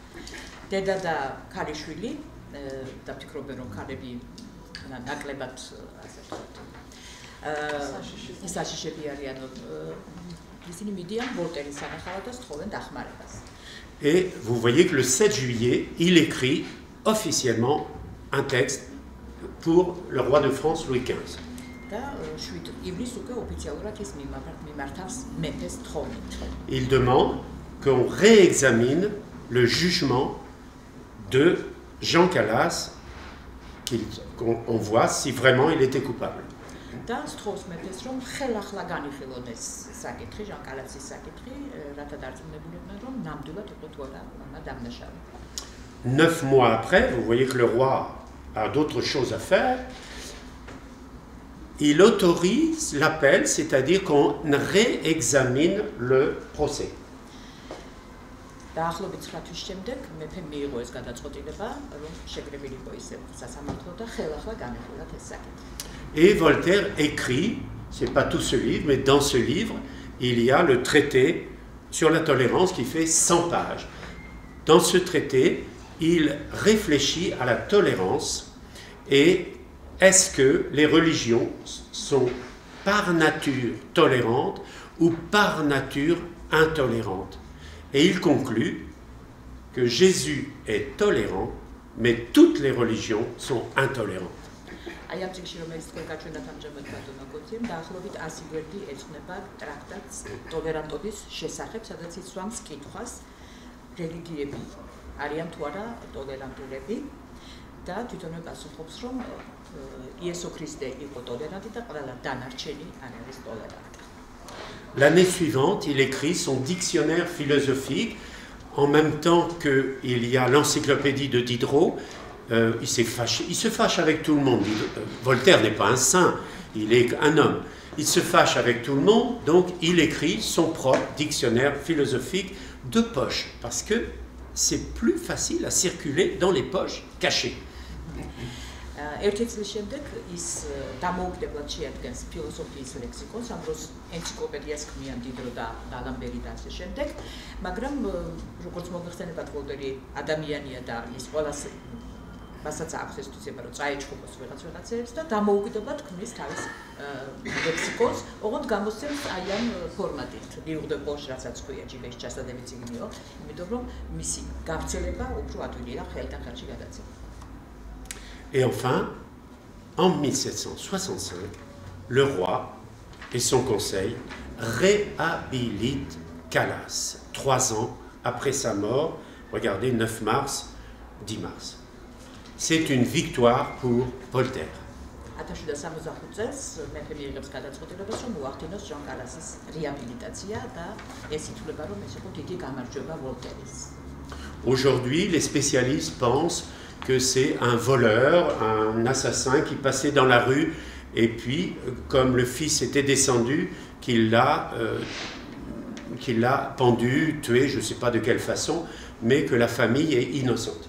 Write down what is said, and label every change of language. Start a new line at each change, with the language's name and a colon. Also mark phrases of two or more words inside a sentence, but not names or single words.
French: Et vous voyez que le 7 juillet, il écrit officiellement un texte pour le roi de France Louis XV. Il demande qu'on réexamine le jugement de Jean Calas qu'on voit si vraiment il était coupable.
Georgian: და სთხოვს მეფეს რომ ხელახლა განიხილონ ეს საკითხი, ჟანკალაცის საკითხი, რათა დარწმუნებულიყვნენ რომ ნამდვილად იყო თუ არა ამა დამნაშავე.
French: 9 mois après, vous voyez que le roi a d'autres choses à faire. Il autorise l'appel, c'est-à-dire qu'on réexamine le procès.
Georgian: დაახლოებით 9 თვის შემდეგ მეფემ მიიღო ეს გადაწყვეტილება, რომ შეკრებილიყო ისე სასამართლო და ხელახლა განიხილათ ეს საკითხი.
French: Et Voltaire écrit, c'est pas tout ce livre, mais dans ce livre, il y a le traité sur la tolérance qui fait 100 pages. Dans ce traité, il réfléchit à la tolérance et est-ce que les religions sont par nature tolérantes ou par nature intolérantes. Et il conclut que Jésus est tolérant, mais toutes les religions sont intolérantes.
Georgian: აი ამ წიგნში რომელიც თქვენ გაჩვენათ ამჟამად ბატონო გოძიემ დაახლოებით 100 გვერდი ეძღვნება ტრაქტატს ტოლერანტობის შესახებ, სადაც იცვამს კითხვას რელიგიები არიან თუ არა ტოლერანტულები და თვითონვე პასუხობს რომ იესო ქრისტე იყო ტოლერანტი და ყველა დანარჩენი არ არის ტოლერანტი.
French: L'année suivante, il écrit son dictionnaire philosophique en même temps qu'il y a l'encyclopédie de Diderot. Il se fâche avec tout le monde. Voltaire n'est pas un saint, il est un homme. Il se fâche avec tout le monde, donc il écrit son propre dictionnaire philosophique de poche, parce que c'est plus facile à circuler dans les poches cachées.
Georgian: ერთი წლის შემდეგ ის დამოუკიდებლად შეადგენს ფილოსოფიის ლექსიკონს, ამ დროს ენციკლოპედიას ქმნიან დიდრო და ალამბერი და ასე შემდეგ, მაგრამ როგორც მოგეხსენებათ, ვოლტერი ადამიანია და ის ყველას მასაც აქვს ეს თვისება, რომ წაეჩხუბოს ვიღაცებს და დამოუკიდებლად ქმნის თავის ლექსიკონს, ოღონდ გამოსცემს აი ამ ფორმატით,
French: livre de poche,
Georgian: რასაც ქვია ჯიბეში ჩასადები წიგნიო, იმიტომ რომ მისი გავრცელება უფრო ადვილია ხელიდან ხელში გადაცემა.
French: Et enfin, en 1765, le roi et son conseil réhabilitent Calas, 3 ans après sa mort. Regardez, 9 mars, 10 mars. C'est une victoire pour Voltaire. Aujourd'hui, les spécialistes pensent que c'est un voleur, un assassin qui passait dans la rue et puis, comme le fils était descendu, qu'il l'a pendu, tué, je ne sais pas de quelle façon, mais que la famille est innocente.